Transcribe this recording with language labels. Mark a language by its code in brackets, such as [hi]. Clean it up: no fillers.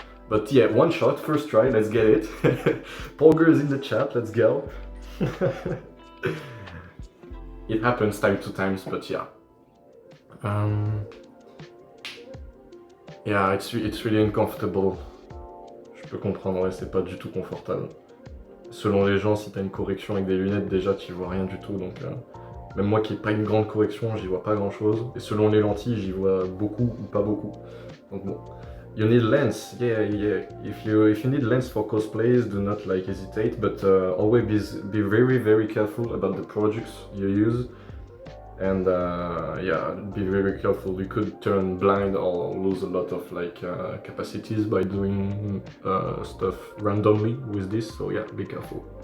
[en] But yeah, one shot, first try, let's get it. Poggers in the chat, let's go. It happens time to times, but yeah. Yeah, it's really uncomfortable. [fr] Je peux comprendre, ouais, c'est pas du tout confortable. Selon les gens, si t'as une correction avec des lunettes, déjà tu vois rien du tout, donc même moi qui n'ai pas une grande correction, j'y vois pas grand chose. Et selon les lentilles, j'y vois beaucoup ou pas beaucoup. Donc bon. [en] You need lens, yeah. If you need lens for cosplays, do not like hesitate, but always be very careful about the products you use, and yeah, be very careful. You could turn blind or lose a lot of like capacities by doing stuff randomly with this. So yeah, be careful.